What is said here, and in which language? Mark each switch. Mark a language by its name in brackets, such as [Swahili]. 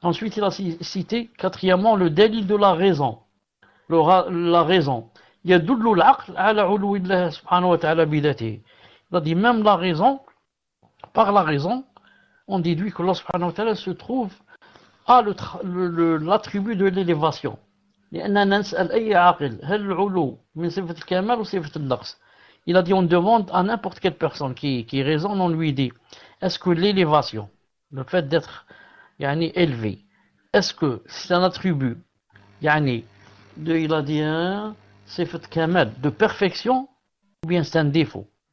[French] Ensuite, il a cité, quatrièmement, le dalil de la raison. La raison. [Arabic] Yadullu al-aql ala uluwillah subhanahu wa ta'ala bidatihi. [French] Il a dit, même la raison, par la raison, on déduit que Allah subhanahu wa ta'ala se trouve à l'attribut de l'élévation. [Arabic] لأننا نسأل أي عاقل هل العلو من صفة الكمال [French] ou [Arabic] صفة النقص. [French] Il a dit, on demande à n'importe quelle personne qui raisonne, on lui dit, est-ce que l'élévation, le fait d'être élevé, est-ce que c'est un attribut, il a dit, [Arabic] صفة [French] kamal, de perfection, ou bien c'est un défaut?